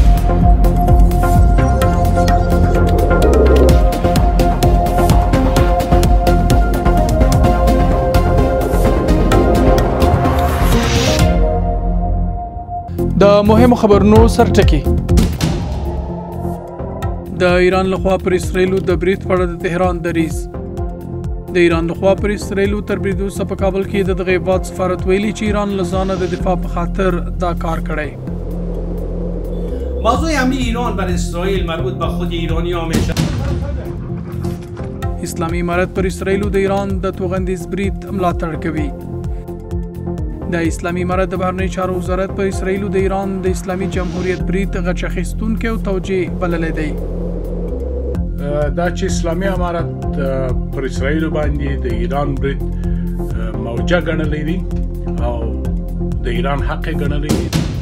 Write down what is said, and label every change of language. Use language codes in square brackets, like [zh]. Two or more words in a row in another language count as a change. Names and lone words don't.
[ps] د مهمو خبرونو سرټکی د ایران لخوا پر اسرائیلو د برید په اړه د تهران دریځ د ایران لخوا پر اسرائیلو تر بریدو څخه په کابل کې د دغه هیواد سفارت ویلي چې ایران له ځانه د دفاع په خاطر دا کار کړی. [fa] موضوع حمله ایران بر اسرائیل مربوط به خود ایرانی همیشه [ps] اسلامي امارت پر اسرائیلو د ایران د توغندیز برید ملاتړ کوي. د اسلامي امارت د بهرنی چارو وزارت پر اسرائیلو د ایران د اسلامي جمهوریت برید غچ اخیستونکی او توجیه بللی دی. دا چې اسلامي امارت پر اسرائیل باندې د ایران برید موجه ګڼلی دی او د ایران حق ګڼلی دی.